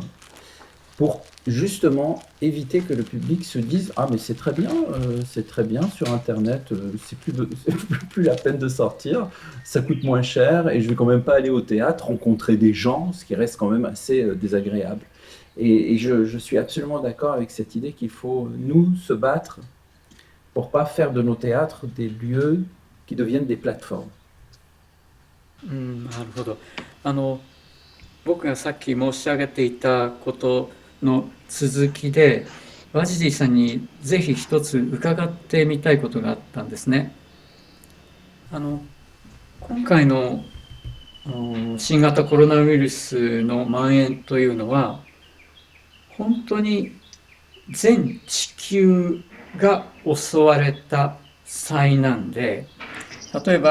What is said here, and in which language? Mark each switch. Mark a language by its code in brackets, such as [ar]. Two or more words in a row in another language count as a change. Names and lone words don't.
[fr] Pour justement éviter que le public se dise « Ah mais c'est très bien sur Internet, c'est plus la peine de sortir, ça coûte moins cher et je vais quand même pas aller au théâtre, rencontrer des gens, ce qui reste quand même assez désagréable. » Et je suis absolument d'accord avec cette idée qu'il faut, nous, se battre pour pas faire de nos théâtres des lieux qui deviennent des plateformes. [ja] なるほど。僕がさっき申し上げていたことの続きで、ワジディさんにぜひ一つ伺ってみたいことがあったんですね。今回の新型コロナウイルスの蔓延というのは、本当に全地球が襲われた災難で、例え